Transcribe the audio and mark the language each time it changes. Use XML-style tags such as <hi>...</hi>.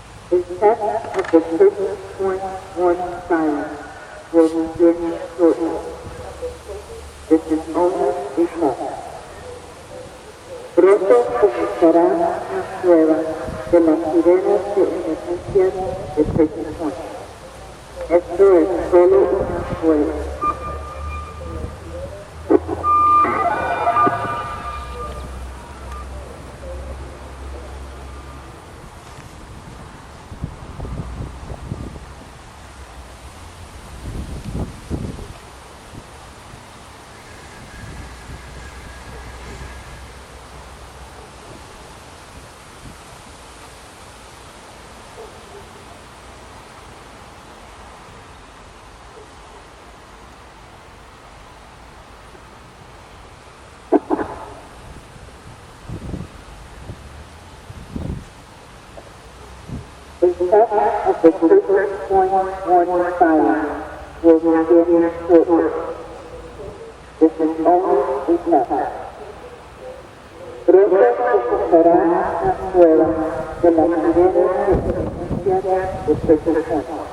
<en>The test of the 30-point warning siren will begin shortly. This is only a test.</en> <es>Pronto comenzará una prueba de las sirenas de emergencia de 30 point. Esto es solo una prueba.</es> <en>The test of the 30-point warning siren will begin shortly. This is only a test.</en> <es>Pronto comenzará una prueba de las sirenas de emergencia de 30 point.</es>